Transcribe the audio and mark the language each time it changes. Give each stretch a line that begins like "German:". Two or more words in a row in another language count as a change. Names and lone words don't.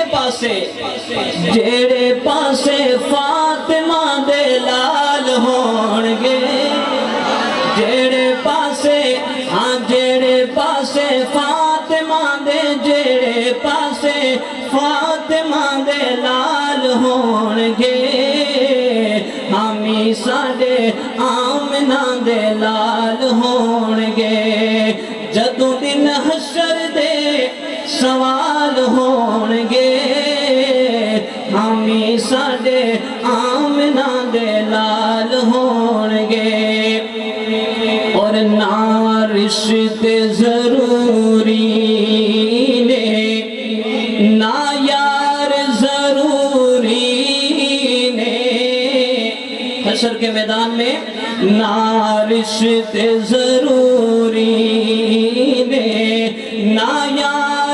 Punjabi: پاسے جیڑے پاسے فاطمہ دے لال ہون گے جیڑے پاسے جیڑے پاسے فاطمہ دے جیڑے پاسے فاطمہ دے لال ہون گے ہمی ساڈے آمنہ دے لال ہون گے جدوں دن حشر دے سوال ہون گے ہمی ساڈے آمنہ دے لال ہون گے اور نہ رشتے ضروری نے نہ یار ضروری نے
Urdu: حشر کے میدان میں
Punjabi: نہ رشتے ضروری نے نہ یار